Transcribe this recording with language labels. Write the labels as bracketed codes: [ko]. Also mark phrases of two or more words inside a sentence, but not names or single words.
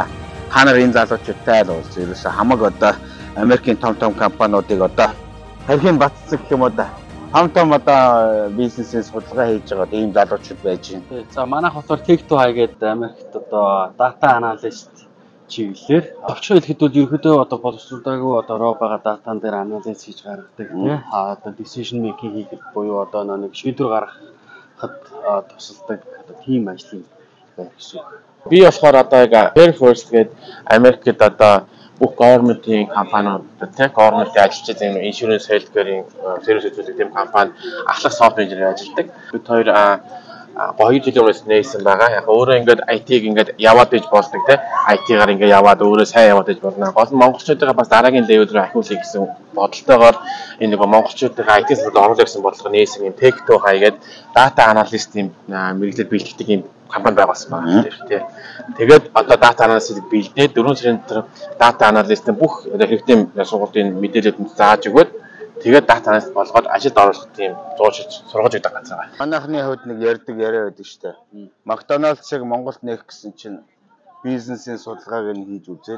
[mn] Та нар энэ залуучуудтай л уулз ерөөсө хамаг одоо Америкийн том компаниудыг одоо тархийн батцдаг гэх юм уу да. Том одоо бизнесийн судалгаа хийж байгаа ийм залуучууд байж байна. За манайх болохоор Take to High гэдэг Америкт одоо [en] data analyst [mn] чиглэлээр орчин хэлэхэд бол ерөөдөө одоо боловсруулаагүй одоо raw байгаа датан дээр анализ хийж гаргадаг тийм одоо [en] decision making [mn] хийхэд буюу одоо нэг шийдвэр гаргахад тусалдаг одоо team ажлын байх гэсэн. Би болохоор одоо яг Fair First гэдэг Америкт одоо бүх government-ийн компаниуд тийм government-ийн ажилчид юм [en] insurance healthcare- [mn] ийн сервис үзүүлдэг тийм компани ахлах [en] software engineer [mn] ажилладаг. Бид хоёр 2 жилийн өмнөөс нээсэн байгаа. Яг өөрөө ингээд IT-г ингээд яваад иж болдог тийм IT-гаар ингээд яваад өөрөө сайн яваад иж болно. Гол нь монголчуудаа бас дараагийн level рүү ахиулъя гэсэн бодолтойгоор энэ нэг монголчуудаа IT салбарт оруулах гэсэн бодлого нээсэн юм Take to High гэдэг [en] data analyst- [mn] ийн мэргэжил бэлтгэдэг юм компани байгуулсан байна тийм. Тэгээд одоо [en] data analyst- [mn] ийг бэлдээд 4 сарын дотор [en] data analyst- [mn] ийн бүх хэрэгтэй сургуулийн мэдээлэлд зааж өгөөд тэгээд [en] data analyst [mn] болгоод ажилд оруулах тийм сургаж өгдөг газар байна. Манайхны хувьд нэг ярьдаг яриа байдаг штэ. Макдоналдсыг Монголд нээх гэсэн чинь бизнесийн судалгааг нь хийж үзээд.